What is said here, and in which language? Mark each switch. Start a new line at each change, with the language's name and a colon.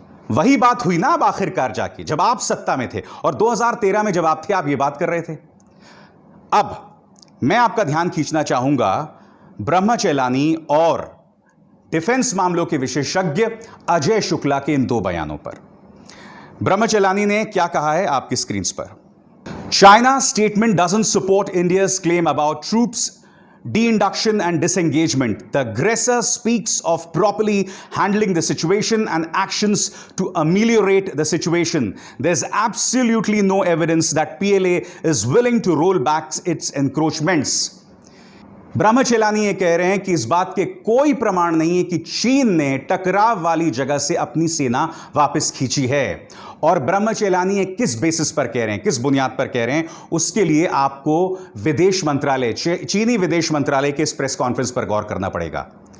Hindi: वही बात हुई ना अब आखिरकार जाके, जब आप सत्ता में थे और 2013 में जब आप थे, आप ये बात कर रहे थे। अब मैं आपका ध्यान खींचना चाहूंगा ब्रह्मचेलानी और डिफेंस मामलों के विशेषज्ञ अजय शुक्ला के इन दो बयानों पर। ब्रह्मचेलानी ने क्या कहा है आपकी स्क्रीन पर।
English: China statement doesn't support India's claim about troops de-induction and disengagement. The aggressor speaks of properly handling the situation and actions to ameliorate the situation. There's absolutely no evidence that PLA is willing to roll back its encroachments.
Hindi: ब्रह्मचेलानी ये कह रहे हैं कि इस बात के कोई प्रमाण नहीं है कि चीन ने टकराव वाली जगह से अपनी सेना वापस खींची है। और ब्रह्मचेलानी ये किस बेसिस पर कह रहे हैं, किस बुनियाद पर कह रहे हैं, उसके लिए आपको विदेश मंत्रालय, चीनी विदेश मंत्रालय के इस प्रेस कॉन्फ्रेंस पर गौर करना पड़ेगा।